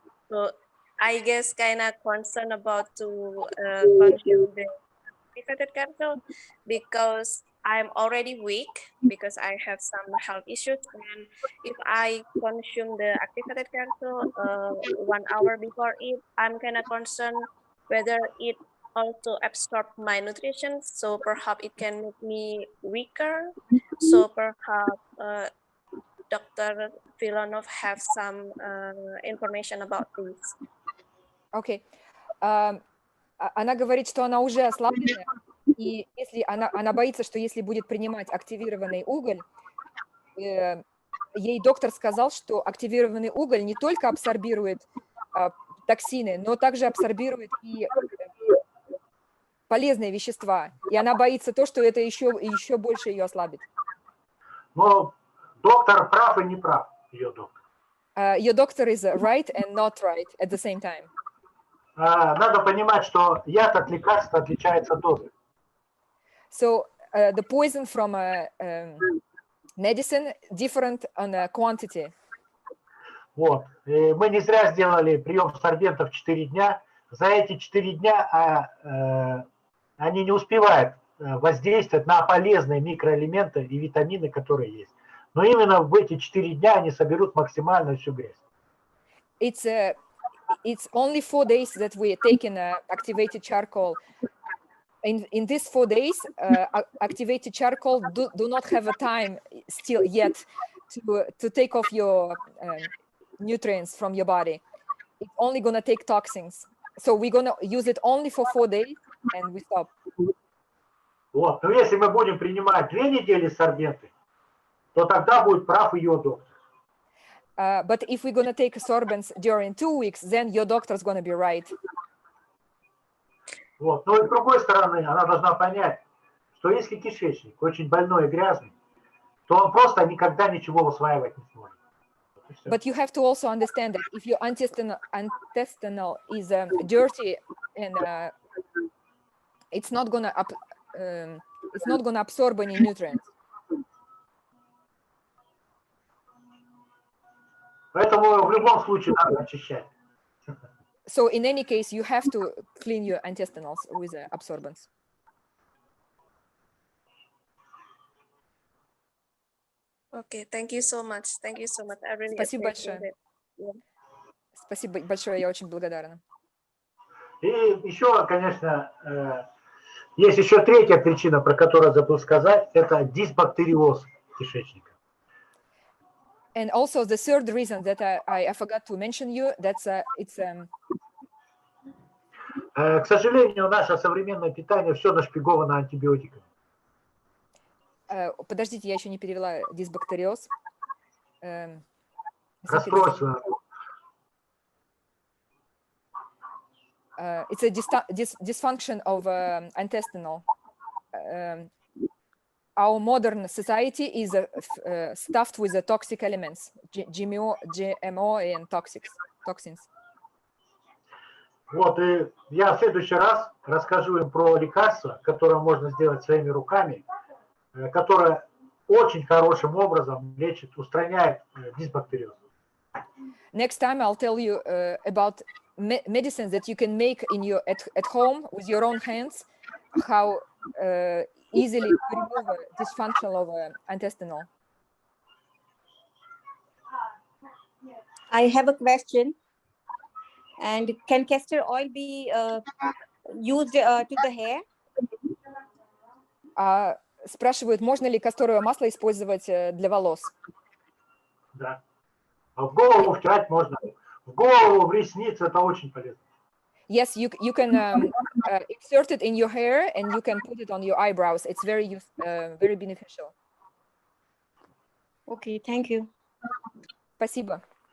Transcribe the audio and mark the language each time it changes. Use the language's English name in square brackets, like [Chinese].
[English] So I guess kind of concerned about to consume the activated charcoal because I'm already weak because I have some health issues, and if I consume the activated charcoal 1 hour before it, I'm kind of concerned whether it also absorb my nutrition, so perhaps it can make me weaker. So perhaps Dr. Filonov have some information about this. [Russian] Окей. Она говорит, что она уже ослаблена, и если она боится, что если будет принимать активированный уголь, ей доктор сказал, что активированный уголь не только абсорбирует токсины, но также абсорбирует и полезные вещества. И она боится то, что это еще больше ее ослабит. Но доктор прав и не прав, ее доктор. [English] Your doctor is right and not right at the same time. [Russian] Надо понимать, что яд от лекарства отличается дозой. [English] So the poison from medicine different on quantity. [Russian] Вот. И мы не зря сделали прием сорбентов 4 дня. За эти 4 дня они не успевают воздействовать на полезные микроэлементы и витамины, которые есть. Но именно в эти 4 дня они соберут максимально всю грязь. [English] It's only 4 days that we taken activated charcoal. In these 4 days, activated charcoal do not have a time still yet to take off your nutrients from your body. It's only gonna take toxins. So we're gonna use it only for 4 days and we stop. [Russian] Вот. Но если мы будем принимать 2 недели сорбенты, то тогда будет прав ее доктор. [English] But if we're gonna take sorbents during 2 weeks, then your doctor's gonna be right. [Russian] Вот. Но с другой стороны, она должна понять, что если кишечник очень больной и грязный, то он просто никогда ничего усваивать не сможет. [English] But you have to also understand that if your intestinal is dirty and it's not gonna absorb any nutrients. [Russian] Поэтому в любом случае надо очищать. [English] So in any case, you have to clean your intestinals with absorbents. Okay, thank you so much. Thank you so much. I really [Russian] Спасибо [English] appreciate [Russian] большое. [English] it. Yeah. [Russian] Спасибо большое, я очень благодарна. И еще, конечно, есть еще третья причина, про которую забыл сказать, это дисбактериоз кишечника. [English] And also the third reason that I forgot to mention you, that's it's [Russian] К сожалению, наше современное питание все нашпиговано антибиотиками. подождите, я еще не перевела дисбактериоз. Расстройство. [English] It's a dysfunction of intestinal. Our modern society is stuffed with the toxic elements, GMO and toxins. [Russian] Вот, и я в следующий раз расскажу им про лекарство, которое можно сделать своими руками, которое очень хорошим образом лечит, устраняет дисбактериоз. [English] Next time I'll tell you about medicines that you can make at home with your own hands, how easily to remove dysfunction of intestinal. I have a question. And can castor oil be used to the hair? [Russian] Спрашивают, можно ли касторовое масло использовать для волос? Да. А в голову втирать можно. в голову, в ресницы, это очень полезно. [English] Yes, you can insert it in your hair and you can put it on your eyebrows. It's very very beneficial. Okay, thank you. [Russian] Спасибо.